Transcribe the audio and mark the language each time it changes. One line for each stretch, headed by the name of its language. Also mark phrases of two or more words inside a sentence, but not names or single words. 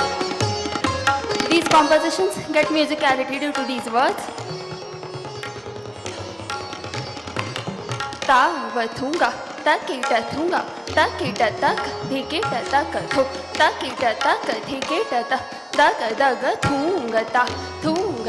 English: These compositions get musicality due to these words. Ta va thunga, takita thunga, takita taka thekita taka tho, takita taka thekita ta, taka daga thunga ta, thunga